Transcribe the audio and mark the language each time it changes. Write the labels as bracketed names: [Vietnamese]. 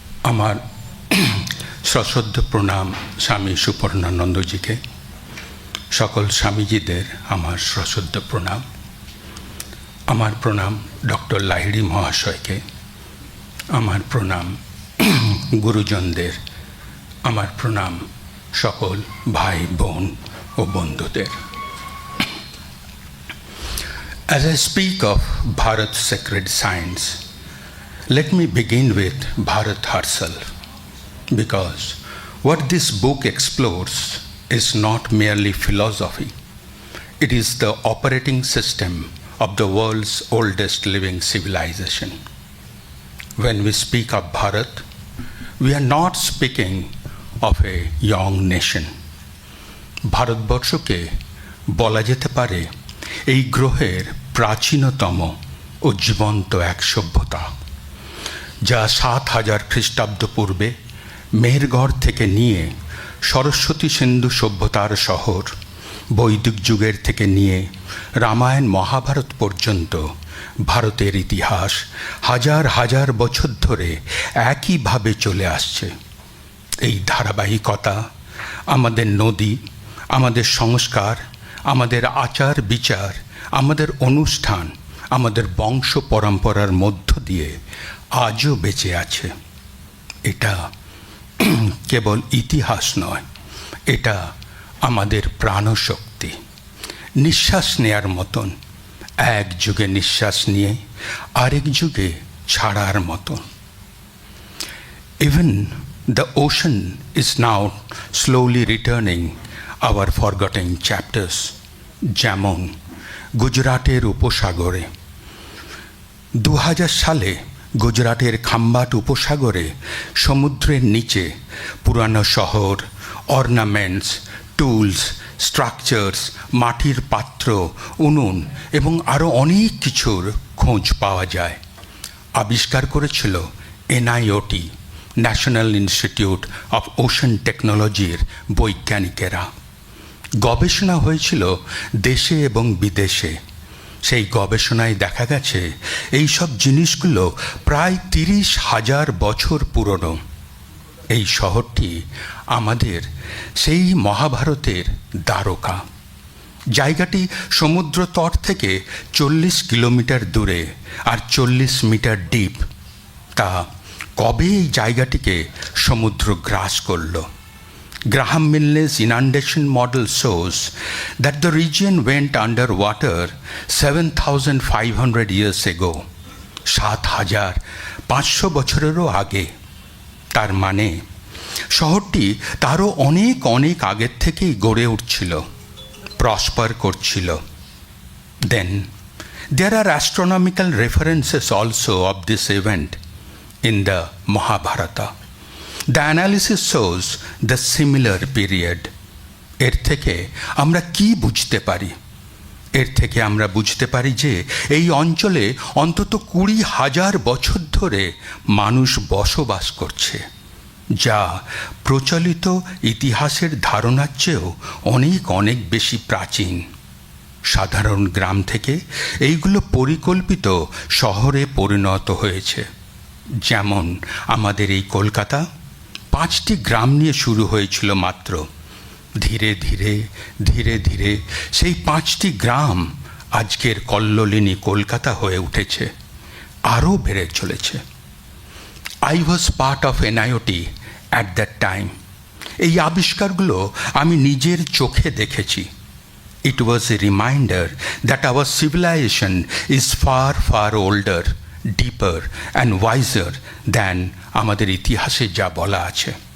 [Bangla] আমার সশ্রদ্ধ প্রণাম স্বামী সুপর্ণানন্দজিকে, সকল স্বামীজিদের আমার সশ্রদ্ধ প্রণাম। আমার প্রণাম ডক্টর লাহিড়ী মহাশয়কে, আমার প্রণাম গুরুজনদের, আমার প্রণাম সকল ভাই বোন ও বন্ধুদের। [English] As I speak of Bharat's sacred science, let me begin with Bharat herself, because what this book explores is not merely philosophy. It is the operating system of the world's oldest living civilization. When we speak of Bharat, we are not speaking of a young nation. [Bangla] ভারতবর্ষকে বলা যেতে পারে এই গ্রহের প্রাচীনতম ও জীবন্ত এক সভ্যতা, যা ৭,০০০ খ্রিস্টাব্দ পূর্বে মেহেরগড় থেকে নিয়ে সরস্বতী সিন্ধু সভ্যতার শহর, বৈদিক যুগের থেকে নিয়ে রামায়ণ মহাভারত পর্যন্ত ভারতের ইতিহাস হাজার হাজার বছর ধরে একইভাবে চলে আসছে। এই ধারাবাহিকতা আমাদের নদী, আমাদের সংস্কার, আমাদের আচার বিচার, আমাদের অনুষ্ঠান, আমাদের বংশ পরম্পরার মধ্য দিয়ে আজও বেঁচে আছে। এটা কেবল ইতিহাস নয়, এটা আমাদের প্রাণশক্তি, নিঃশ্বাস নেয়ার মতন, এক যুগে নিঃশ্বাস নিয়ে আরেক যুগে ছাড়ার মতন। [English] Even the ocean is now slowly returning our forgotten chapters, [Bangla] যেমন গুজরাটের উপসাগরে 2000 সালে গুজরাটের খাম্বাট উপসাগরে সমুদ্রের নিচে পুরানো শহর, অর্নামেন্টস, টুলস, স্ট্রাকচার্স, মাটির পাত্র, উনুন এবং আরও অনেক কিছুর খোঁজ পাওয়া যায়। আবিষ্কার করেছিল এনআইওটি, ন্যাশনাল ইনস্টিটিউট অফ ওশান টেকনোলজির বৈজ্ঞানিকেরা। গবেষণা হয়েছিল দেশে এবং বিদেশে। সেই গবেষণায় দেখা গেছে এই সব জিনিসগুলো প্রায় 30,000 বছর পুরনো। এই শহরটি আমাদের সেই মহাভারতের দ্বারকা। জায়গাটি সমুদ্র তট থেকে 40 কিলোমিটার দূরে আর 40 মিটার ডিপ। তা কবে এই জায়গাটিকে সমুদ্র গ্রাস করল? [English] Graham Milne's inundation model shows that the region went under water 7,500 years ago, [Bangla] 7,500 বছরেরও আগে। তার মানে শহরটি তারও অনেক অনেক আগের থেকেই গড়ে উঠছিল, প্রসপার করছিল। [English] Then there are astronomical references also of this event in the Mahabharata. The analysis shows the similar period. [Bangla] এর থেকে আমরা কি বুঝতে পারি? এর থেকে আমরা বুঝতে পারি যে এই অঞ্চলে অন্তত 20,000 বছর ধরে মানুষ বসবাস করছে, যা প্রচলিত ইতিহাসের ধারণার চেয়েও অনেক অনেক বেশি প্রাচীন। সাধারণ গ্রাম থেকে এইগুলো পরিকল্পিত শহরে পরিণত হয়েছে। যেমন আমাদের এই কলকাতা 5টি গ্রাম নিয়ে শুরু হয়েছিল মাত্র। ধীরে ধীরে ধীরে ধীরে সেই 5টি গ্রাম আজকের কল্লোলিনী কলকাতা হয়ে উঠেছে, আরও বেড়ে চলেছে। [English] I was part of NIOT at that time. [Bangla] এই আবিষ্কারগুলো আমি নিজের চোখে দেখেছি। [English] It was a reminder that our civilization is far, far older, deeper and wiser than [Bangla] আমাদের ইতিহাসে যা বলা আছে।